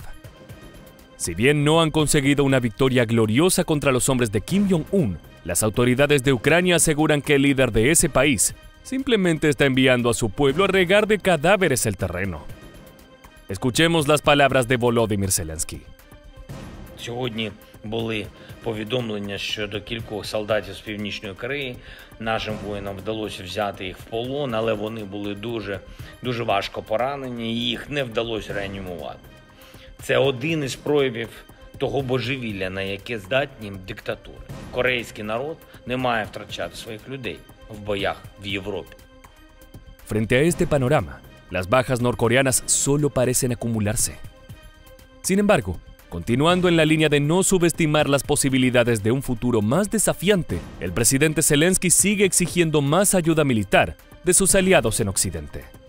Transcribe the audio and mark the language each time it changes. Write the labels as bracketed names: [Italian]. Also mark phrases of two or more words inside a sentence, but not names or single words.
[Spanish] Si bien no han conseguido una victoria gloriosa contra los hombres de Kim Jong-un, las autoridades de Ucrania aseguran que el líder de ese país simplemente está enviando a su pueblo a regar de cadáveres el terreno. Escuchemos las palabras de Volodymyr Zelensky. [Ukrainian] Сьогодні були повідомлення щодо кількох солдатів з Північної Кореї. Нашим воїнам вдалося взяти їх в полон, але вони були дуже важко поранені, і їх не вдалося реанімувати. Це один із проявів того божевілля, на яке здатні диктатури. Корейський народ не має втрачати своїх людей в боях в Європі. [Spanish] Frente a este panorama, las bajas norcoreanas solo parecen acumularse. Sin embargo, continuando en la línea de no subestimar las posibilidades de un futuro más desafiante, el presidente Zelensky sigue exigiendo más ayuda militar de sus aliados en Occidente.